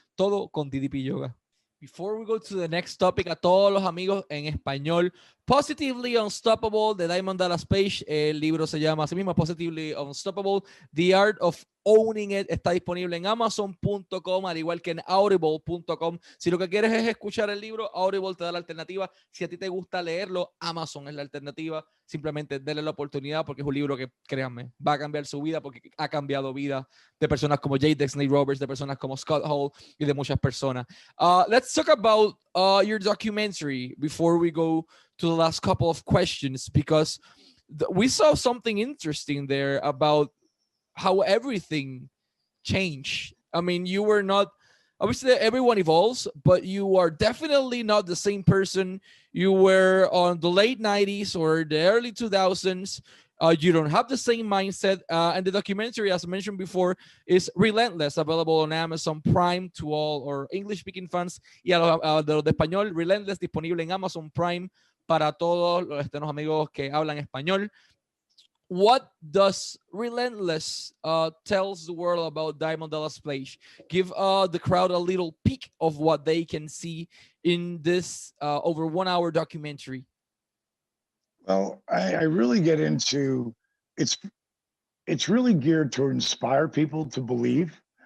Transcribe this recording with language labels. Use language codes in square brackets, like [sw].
[es] Todo con DDP Yoga. Before we go to the next topic, a todos los amigos en español, Positively Unstoppable de Diamond Dallas Page, el libro se llama así mismo, Positively Unstoppable, The Art of Owning It, está disponible en amazon.com, al igual que en audible.com. Si lo que quieres es escuchar el libro, Audible te da la alternativa. Si a ti te gusta leerlo, Amazon es la alternativa. Simplemente denle la oportunidad porque es un libro que, créanme, va a cambiar su vida porque ha cambiado vida de personas como Jay the Snake Roberts, de personas como Scott Hall y de muchas personas. [en] Let's talk about your documentary before we go to the last couple of questions, because we saw something interesting there about how everything changed. I mean, you were not, obviously everyone evolves, but you are definitely not the same person you were on the late 90s or the early 2000s. You don't have the same mindset. And the documentary, as I mentioned before, is Relentless, available on Amazon Prime to all our English-speaking fans. [es] Y a los de español, Relentless, disponible en Amazon Prime para todos los amigos que hablan español. [en] What does Relentless tells the world about Diamond Dallas Page? Give the crowd a little peek of what they can see in this over 1 hour documentary. Well, I really get into it's really geared to inspire people to believe.